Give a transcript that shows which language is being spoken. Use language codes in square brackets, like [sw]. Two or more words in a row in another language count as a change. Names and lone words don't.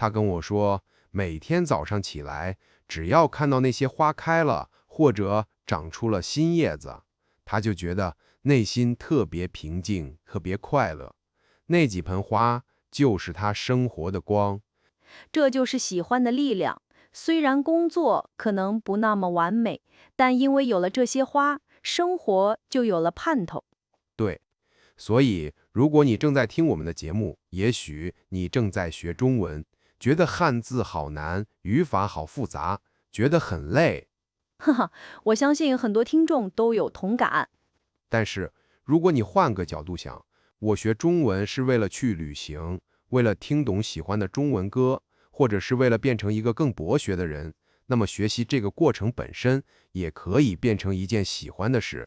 [zh] 特別漂亮。她跟我說，每天早上起來， 只要看到那些花開了，或者長出了新葉子，他就覺得內心特別平靜，特別快樂。那幾盆花就是他生活的光。這就是喜歡的力量。雖然工作可能不那麼完美，但因為有了這些花，生活就有了盼頭。對，所以如果你正在聽我們的節目，也許你正在學中文，覺得漢字好難，語法好複雜，覺得很累。哈哈，我相信很多聽眾都有同感。但是如果你換個角度想，我學中文是為了去旅行，為了聽懂喜歡的中文歌，或者是為了變成一個更博學的人，那麼學習這個過程本身也可以變成一件喜歡的事。